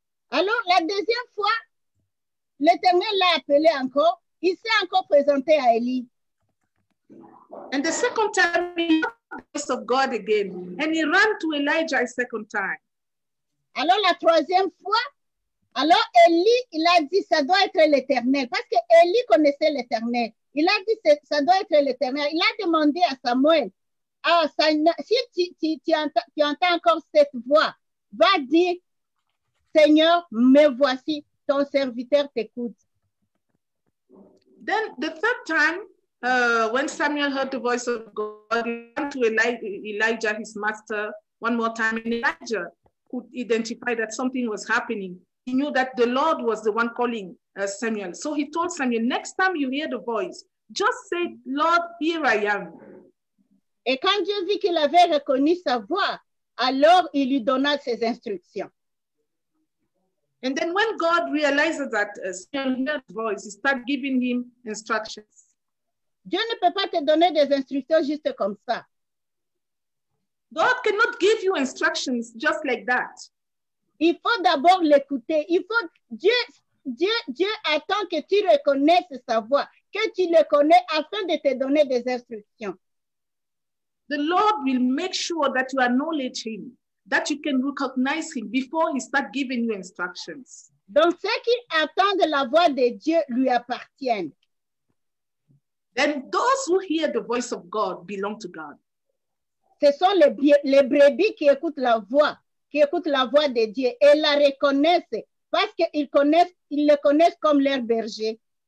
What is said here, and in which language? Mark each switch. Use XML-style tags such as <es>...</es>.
<fr>Alors, la deuxième fois, l'Éternel l'a appelé encore. Il s'est encore présenté à Élie.</fr> <en>And the second time, he heard the voice of God again. And he ran to Elijah a second time.</en> <fr>Alors, la troisième fois, alors Élie, il a dit, ça doit être l'Éternel. Parce que Élie connaissait l'Éternel. Il a dit, ça doit être l'Éternel. Il a demandé à Samuel, si tu entends encore cette voix, va dire, Seigneur, me voici, ton serviteur t'écoute.</fr> <en>Then the third time, when Samuel heard the voice of God, he went to Elijah, his master, one more time, and Elijah could identify that something was happening. He knew that the Lord was the one calling Samuel. So he told Samuel, next time you hear the voice, just say, Lord, here I am.</en> <fr>Et quand Dieu vit qu'il avait reconnu sa voix, alors il lui donna ses instructions.</fr> <en>And then when God realizes that Samuel heard his voice, he started giving him instructions.</en> <fr>Dieu ne peut pas te donner des instructions juste comme ça.</fr> <en>God cannot give you instructions just like that.</en> <fr>Il faut d'abord l'écouter. Dieu attend que tu reconnaisses sa voix, que tu le connais afin de te donner des instructions.</fr> <en>The Lord will make sure that you acknowledge him, that you can recognize him before he starts giving you instructions.</en> <fr>Donc, ce qui attend de la voix de Dieu lui appartiennent.</fr> <en>Then those who hear the voice of God belong to God.</en> <fr>Ce sont les brebis qui écoutent la voix de Dieu et la reconnaissent parce qu'ils le connaissent comme leur berger.</fr>